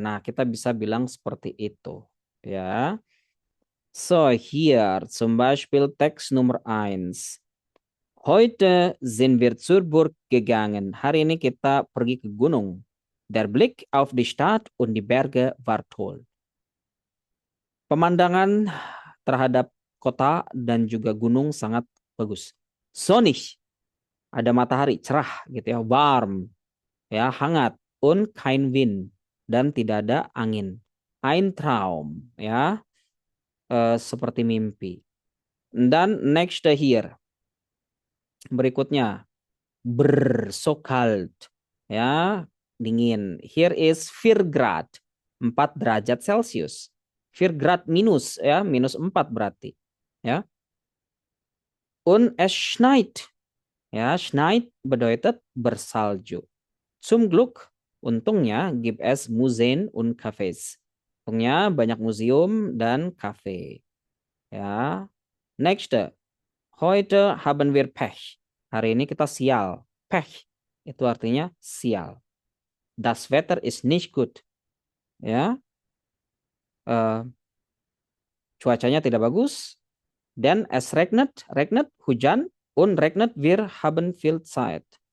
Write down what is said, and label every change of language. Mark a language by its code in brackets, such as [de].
[id] Nah, kita bisa bilang seperti itu. Ya. [de] So, hier zum Beispiel Text Nummer 1. Heute sind wir zur Burg gegangen. [id] Hari ini kita pergi ke gunung. [de] Der Blick auf die Stadt und die Berge war toll. [id] Pemandangan terhadap kota dan juga gunung sangat bagus. Sonnig, ada matahari, cerah gitu ya, warm, ya, hangat, [de] und kein Wind, [id] dan tidak ada angin. [de] Ein Traum, [id] ya, seperti mimpi. Dan [en] next here, [id] berikutnya, [de] so kalt, [id] ya, dingin. [en] Here is [id] 4 grad, 4 derajat Celcius. 4 grad minus, ya, -4 berarti. Ya. [de] Und es schneit. Ya, schneit bedeutet bersalju. Zum Glück, untungnya, gibt es Museen und Cafés. [id] Untungnya banyak museum dan kafe. Ya. [de] Next, heute haben wir Pech. [id] Hari ini kita sial. Pech itu artinya sial. [de] Das Wetter ist nicht gut. Ya. [id] Cuacanya tidak bagus. Dan [de] es regnet, [id] hujan, [de] und regnet, wir haben viel Zeit.